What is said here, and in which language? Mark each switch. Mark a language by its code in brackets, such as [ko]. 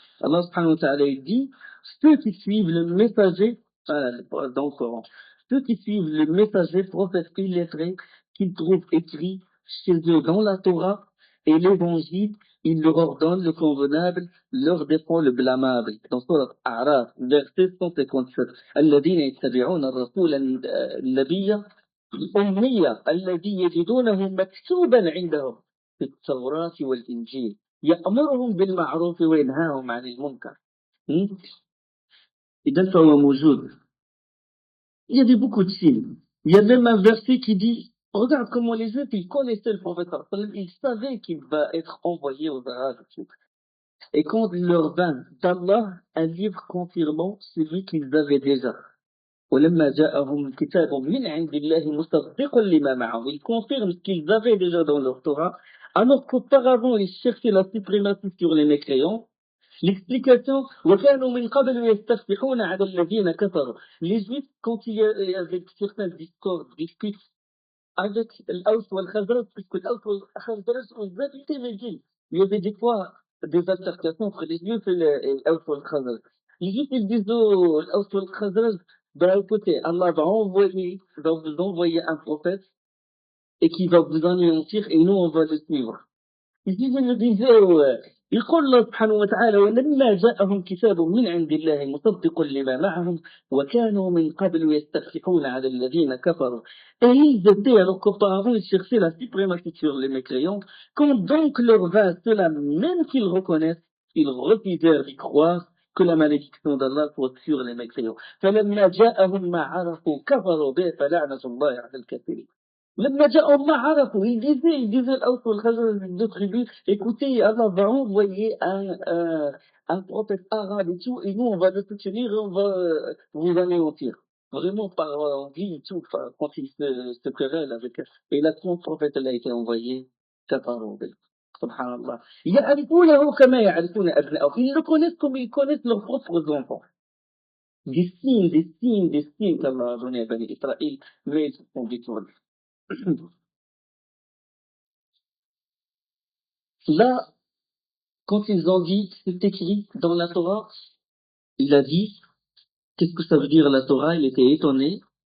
[fr] Allah subhanahu wa ta'ala dit, ceux qui suivent le messager, dans le Coran, ceux qui suivent le messager prophète illettré qu'ils trouvent écrit chez eux dans la Torah, Et l'évangile, il leur ordonne le convenable, leur défend le blâmable. Dans Sourate A'raf, verset 157. [ar] الذين يتبعون الرسول النبي الأمية الذي يجدونه مكتوبا عندهم في التوراة والإنجيل يأمرهم بالمعروف وينهاهم عن المنكر. إذا فهو موجود. [fr] Il y avait beaucoup de signes. Il y a même un verset qui dit, regarde comment les Juifs, ils connaissaient le prophète, ils savaient qu'il va être envoyé aux Arabes. Et quand il leur vint d'Allah un livre confirmant celui qu'ils avaient déjà. [ar] ولما جاءهم كتاب من عند الله مصدق لما معهم. [fr] Ils confirment ce qu'ils avaient déjà dans leur Torah, alors qu'auparavant ils cherchaient la suprématie sur les mécréants. [ar] L'explication, وكانوا من قبل يستفتحون على الذين كفروا. [fr] Les Juifs, quand il y avait certains discords, disputes avec l'Aus ou al-Khazraj, puisque l'Aus ou al-Khazraj ont habité Médine. Il y avait des fois des altercations entre les Juifs et l'Aus ou al-Khazraj. Les Juifs, ils disent aux l'Aus ou al-Khazraj, ben écoutez, Allah va vous envoyer un prophète et qui va vous anéantir et nous on va le suivre. [ar] يجي الجزاء يقول الله سبحانه وتعالى ولما جاءهم كتاب من عند الله مصدق لما معهم وكانوا من قبل يستفتحون على الذين كفروا. [fr] Et ils étaient alors qu'auparavant ils cherchaient la suprématie sur les mécréants. Quand donc leur vint cela, même qu'ils reconnaissent, ils refusèrent d'y croire que la malédiction d'Allah soit sur les mécréants. [ar] فلما جاءهم ما عرفوا كفروا به فلعنة الله على الكافرين. لما جاءهم ما عرفوا, [fr] ils disaient l'Aus ou al-Khazraj, les deux tribus, écoutez, Allah va envoyer un prophète arabe et tout, et nous on va le soutenir et on va vous anéantir. Vraiment par envie et tout, quand ils se querellent avec eux. Et là, quand le prophète a été envoyé, [ar] كفروا به. Subhanallah. يعرفونه كما يعرفون أبناءهم. [fr] Ils le connaissent comme ils connaissent leurs propres enfants. Des signes qu'Allah a donné à Bani Israël, mais ils se sont détournés. Là, quand ils ont dit, c'est écrit dans la Torah, il a dit, qu'est-ce que ça veut dire la Torah? Il était étonné.